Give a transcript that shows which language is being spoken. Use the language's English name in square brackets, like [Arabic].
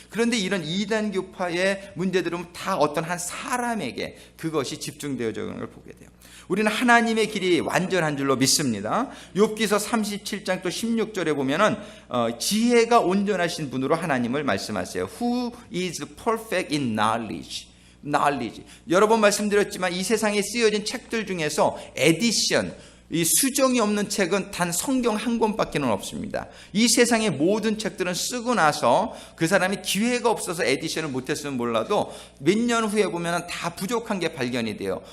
[Korean] 그런데 이런 이단 교파의 문제들은 다 어떤 한 사람에게 그것이 집중되어져 있는 걸 보게 돼요. 우리는 하나님의 길이 완전한 줄로 믿습니다. 욥기서 37장 또 16절에 보면은 지혜가 온전하신 분으로 하나님을 말씀하세요. [English] Who is perfect in knowledge? [Korean] 여러 번 말씀드렸지만 이 세상에 쓰여진 책들 중에서 에디션, 이 수정이 없는 책은 단 성경 한 권밖에는 없습니다. 이 세상의 모든 책들은 쓰고 나서 그 사람이 기회가 없어서 에디션을 못했으면 몰라도 몇 년 후에 보면 다 부족한 게 발견이 돼요.